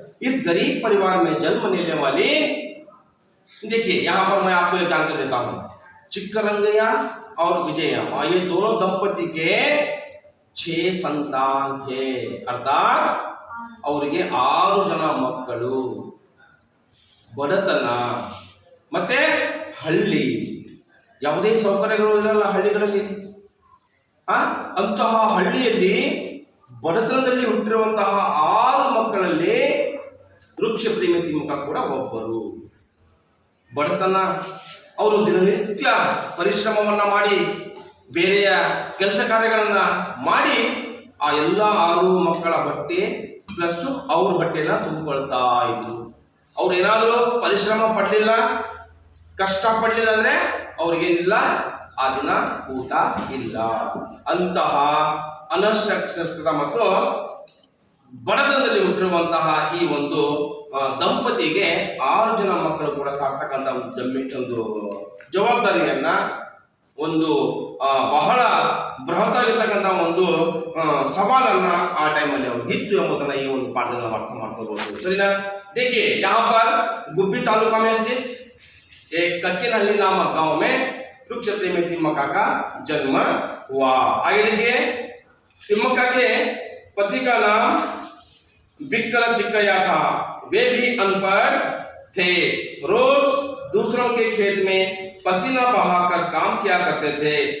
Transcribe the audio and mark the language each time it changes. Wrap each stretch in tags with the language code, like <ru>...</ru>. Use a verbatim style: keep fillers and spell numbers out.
<hi>इस गरीब परिवार में जन्म लेने वाली, देखिए यहाँ पर मैं आपको एक जानकारी देता हूँ, चिक्करंगैया और विजय अम्मा ये दोनों दंपति के छह संतान थे, अर्थात</hi> <kn>ಅವ್ರಿಗೆ ಆರು ಜನ ಮಕ್ಕಳು। ಬಡತನ ಮತ್ತೆ ಹಳ್ಳಿ, ಯಾವುದೇ ಸೌಕರ್ಯಗಳು ಇರಲ್ಲ ಹಳ್ಳಿಗಳಲ್ಲಿ. ಆ ಅಂತಹ ಹಳ್ಳಿಯಲ್ಲಿ ಬಡತನದಲ್ಲಿ ಹುಟ್ಟಿರುವಂತಹ ಆರು ಮಕ್ಕಳಲ್ಲಿ ವೃಕ್ಷ ಪ್ರೇಮಿ ತಿಮ್ಮಕ್ಕ ಕೂಡ ಒಬ್ಬರು। ಬಡತನ, ಅವರು ದಿನನಿತ್ಯ ಪರಿಶ್ರಮವನ್ನು ಮಾಡಿ ಬೇರೆಯ ಕೆಲಸ ಕಾರ್ಯಗಳನ್ನು ಮಾಡಿ ಆ ಎಲ್ಲ ಆರು ಮಕ್ಕಳ ಬಟ್ಟೆ ಪ್ಲಸ್ ಅವ್ರ ಬಟ್ಟೆನ ತುಂಬಿಕೊಳ್ತಾ ಇದ್ರು. ಅವ್ರು ಏನಾದರೂ ಪರಿಶ್ರಮ ಪಡಲಿಲ್ಲ, ಕಷ್ಟ ಪಡಲಿಲ್ಲ ಅಂದರೆ ಅವ್ರಿಗೇನಿಲ್ಲ ಆ ದಿನ ಊಟ ಇಲ್ಲ. ಅಂತಹ ಅನಕ್ಷರಸ್ಥ ಮತ್ತು ಬಡತನದಲ್ಲಿ ಹುಟ್ಟಿರುವಂತಹ ಈ ಒಂದು ದಂಪತಿಗೆ ಆರು ಜನ ಮಕ್ಕಳು ಕೂಡ ಸಾಕ್ತಕ್ಕಂಥ ಒಂದು ಜವಾಬ್ದಾರಿಯನ್ನ, ಒಂದು ಬಹಳ ಬೃಹತ್ ಆಗಿರ್ತಕ್ಕಂಥ ಒಂದು ಸವಾಲನ್ನ ಆ ಟೈಮಲ್ಲಿ ಅವ್ರು ಇತ್ತು ಎಂಬುದನ್ನ ಈ ಒಂದು ಪಾಠದಲ್ಲಿ ನಾವು ಅರ್ಥ ಮಾಡ್ಕೋಬಹುದು, ಸರಿನಾ?</kn> <hi>देखिए, यहाँ पर गुब्बी तालुका में स्थित एक कटकेनहल्ली नामक गांव में वृक्ष प्रेमी तिम्मका का जन्म हुआ। आगे देखिए, तिम्मका के पति का नाम बिक्कल चिक्कैया था। वे भी अनपढ़ थे, रोज दूसरों के खेत में पसीना बहाकर काम किया करते थे।</hi>